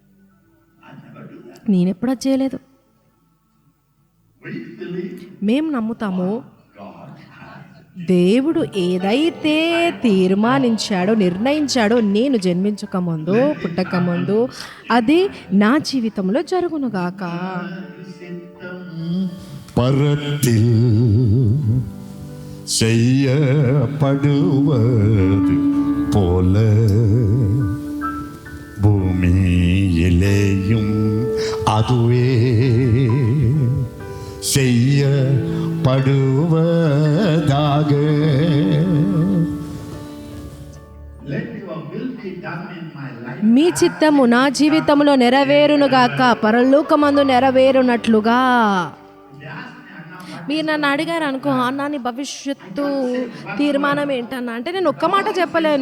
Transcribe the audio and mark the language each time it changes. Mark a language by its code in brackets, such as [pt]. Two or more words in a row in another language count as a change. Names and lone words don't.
[te] నేను ఎప్పుడు అది చేయలేదు. మేము నమ్ముతాము, దేవుడు ఏదైతే తీర్మానించాడో, నిర్ణయించాడో, నేను జన్మించక ముందు, పుట్టక ముందు, అది నా జీవితంలో జరుగునుగాక. [ta] பரத்தில் செய்யப்படுவது போல பூமியிலேயும் அதுவே செய்யப்படுவதாக. [te] మీ చిత్తము నా జీవితంలో నెరవేరునుగాక, పరలోకమందు నెరవేరునట్లుగా. మీరు నన్ను అడిగారు అనుకో, అన్నా నీ భవిష్యత్తు తీర్మానం ఏంటన్నా అంటే, నేను ఒక్క మాట చెప్పలేను.